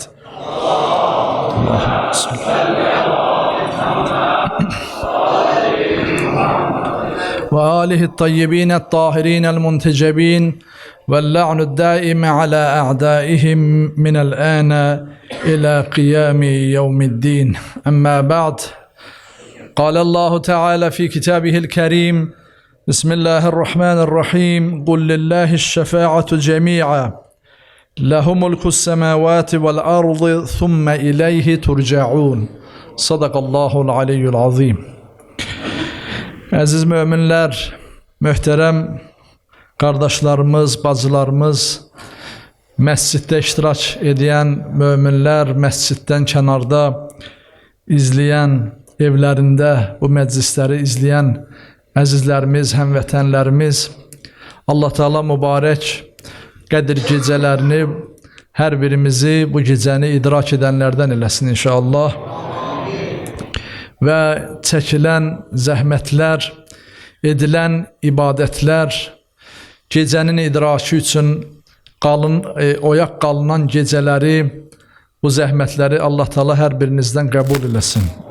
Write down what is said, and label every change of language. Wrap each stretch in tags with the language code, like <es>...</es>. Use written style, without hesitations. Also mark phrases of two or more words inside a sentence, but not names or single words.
<ar>اللهم صل وآله الطيبين الطاهرين المنتجبين واللعن الدائم على أعدائهم من الآن إلى قيام يوم الدين. أما بعد. قال الله تعالى في كتابه الكريم بسم الله الرحمن الرحيم قل لله الشفاعة جميعا له ملك السماوات والأرض ثم إليه ترجعون صدق الله العلي العظيم.</ar> <az>Aziz müminler, muhterem kardeşlerimiz, bacılarımız, mescitte iştirak eden müminler, mescitten kenarda izleyen, evlerinde bu meclisleri izleyen əzizlərimiz, həmvətənlərimiz, Allah Teala mübarək Qədir gecələrini hər birimizi bu gecəni idrak edənlərdən eləsin inşallah. Və çəkilən zəhmətlər, edilən ibadətlər, gecənin idraki üçün oyaq qalınan gecələri, bu zəhmətləri Allah Teala hər birinizdən qəbul eləsin.</az>